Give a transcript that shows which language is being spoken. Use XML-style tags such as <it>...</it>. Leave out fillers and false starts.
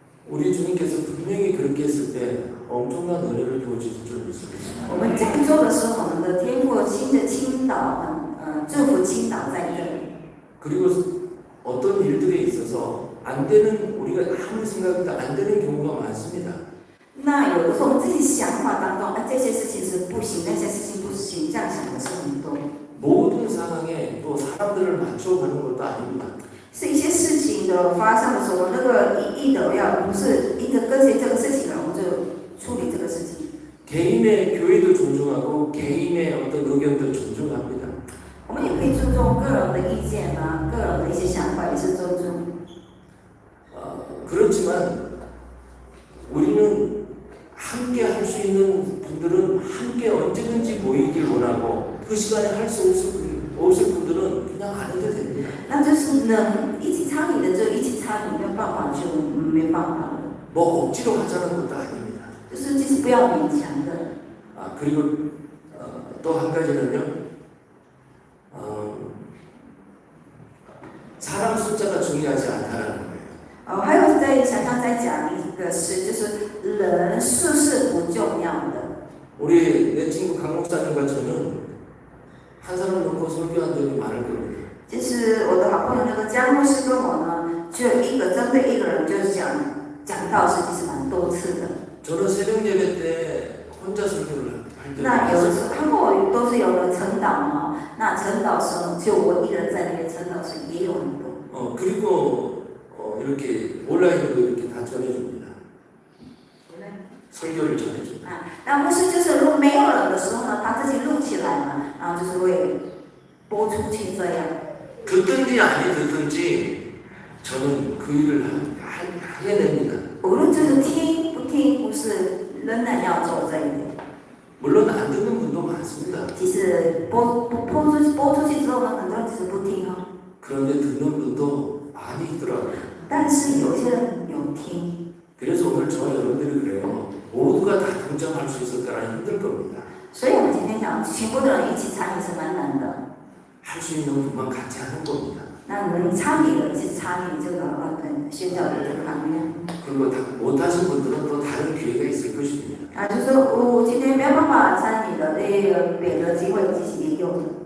<ko>우리 주님께서 분명히 그렇게 했을 때 엄청난 은혜를 부어주실 줄 믿습니다.</ko> <zh>我们这样做的时候，我们的天父亲自倾倒，祝福倾倒在这里。</zh> <ko>그리고 어떤 일들에 있어서 안 되는 우리가 아무리 생각해도 안 되는 경우가 많습니다.</ko> <zh>那有的时候我们自己想法当中，这些事情是不行，那些事情不行，这样想的是很多。</zh> <ko>모든 상황에 또 사람들을 맞춰가는 것도 아닙니다.</ko> <zh>是一些事情的发生的时候，那个一意的要不是一个跟随这个事情，我们就处理这个事情。</zh> <ko>개인의 교회도 존중하고 개인의 어떤 의견도 존중합니다.</ko> <zh>我们也可以尊重个人的意见啊，个人的一些想法也是尊重。</zh> <ko>그렇지만 우리는 함께 할 수 있는 분들은 함께 언제든지 모이길 원하고 그 시간에 할 수 없을 분들은 그냥 안 해도 됩니다.</ko> <zh>那就是能一起参与的就一起参与，没有办法就没办法了。</zh> <ko>뭐 억지로 하자는 것도 아닙니다.</ko> <zh>就是其实不要勉强的。</zh> <ko>그리고 또 한 가지는요. 사람 숫자가 중요하지 않다라는 거예요.</ko> <zh>还有想要再讲一个事，就是人数是不重要的。</zh> <ko>우리 내 친구 강 목사님과 저는 한 사람 놓고 설교한 적이 많을 겁니다.</ko> <zh>就是我的好朋友那个江牧师跟我呢，只有一个针对一个人就是讲道是其实蛮多次的。</zh> <ko>저는 새벽 예배 때 혼자 설교를 할 때도</ko> <zh>那有的时</zh> <ko>많았어요.</ko> <zh>候他跟我都是有个晨祷嘛，那晨祷时候就我一人在那边晨祷时也有很多。</zh> <ko>그리고 이렇게 온라인으로 이렇게 다 전해줍니다. 설교를 전해줍니다.</ko> <zh>那牧师就是如果没有人的时候呢，他自己录起来嘛，然后就是会播出去这样。</zh> <ko>듣든지 아니 듣든지 저는 그 일을 해냅니다.</ko> <zh>无论就是听不听，不是仍然要做这一点。</zh> <ko>물론 안 듣는 분도 많습니다.</ko> <zh>其实播出去之后呢，很多人其实不听哦，</zh> <ko>그런데 듣는 분도 많이 있더라고요.</ko> <zh>但是有些人有听。</zh> <ko>그래서 오늘 저와 여러분들이 그래요. 모두가 다 동참할 수 있을까라는 힘들 겁니다.</ko> <zh>所以我们今天讲，全部的人一起参与是蛮难的。</zh> <ko>할 수 있는 분만 같이 하는 겁니다.</ko> <zh>那能参与的，一起参与这个宣教的这个行业。</zh> <ko>그리고 못하신 분들은 또 다른 기회가 있을 것입니다.</ko> <zh>就是我今天没有办法参与的，别的机会其实也有的。</zh>